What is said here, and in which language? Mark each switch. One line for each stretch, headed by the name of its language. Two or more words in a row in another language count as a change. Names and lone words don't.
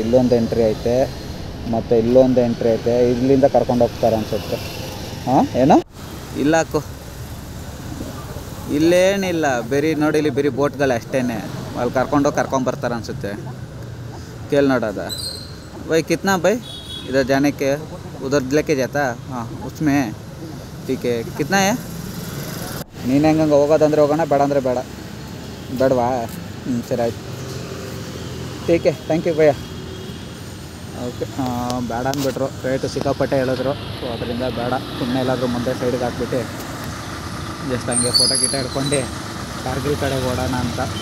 Kannada: ಇಲ್ಲೊಂದು ಎಂಟ್ರಿ ಐತೆ ಮತ್ತು ಇಲ್ಲೊಂದು ಎಂಟ್ರಿ ಐತೆ. ಇಲ್ಲಿಂದ ಕರ್ಕೊಂಡು ಹೋಗ್ತಾರೆ ಅನಿಸುತ್ತೆ. ಏನೋ ಇಲ್ಲ ಅಕ್ಕು, ಇಲ್ಲೇನಿಲ್ಲ, ಬರೀ ನೋಡಿ ಇಲ್ಲಿ ಬರೀ ಬೋಟ್ಗಳು ಅಷ್ಟೇ. ಅಲ್ಲಿ ಕರ್ಕೊಂಬರ್ತಾರೆ ಅನಿಸುತ್ತೆ. ಕೇಳಿ ನೋಡೋದ
Hindi: भाई कितना भाई इधर जाने के, उधर लेके जाता? हाँ उसमें ठीक है. कितना है?
Kannada: ನೀನು ಹೆಂಗೆ ಹೋಗೋದಂದ್ರೆ ಹೋಗೋಣ, ಬೇಡ ಅಂದರೆ ಬೇಡವಾ? ಸರಿ ಆಯ್ತು, ಟೀಕೆ,
English: thank you
Kannada: ಭಯ್ಯ. ಓಕೆ, ಬೇಡ ಅಂದ್ಬಿಟ್ರು, ರೇಟು ಸಿಕ್ಕಾಪಟ್ಟೆ ಹೇಳಿದ್ರು. ಸೊ ಅದರಿಂದ ಬೇಡ, ಸುಮ್ಮನೆ ಎಲ್ಲಾದರೂ ಮುಂದೆ ಸೈಡ್ಗೆ ಹಾಕ್ಬಿಟ್ಟು ಜಸ್ಟ್ ಹಂಗೆ ಫೋಟೋ ಹಿಡ್ಕೊಂಡು ಕಾರ್ಗಿಲ್ ಕಡೆಗೆ ಓಡೋಣ ಅಂತ.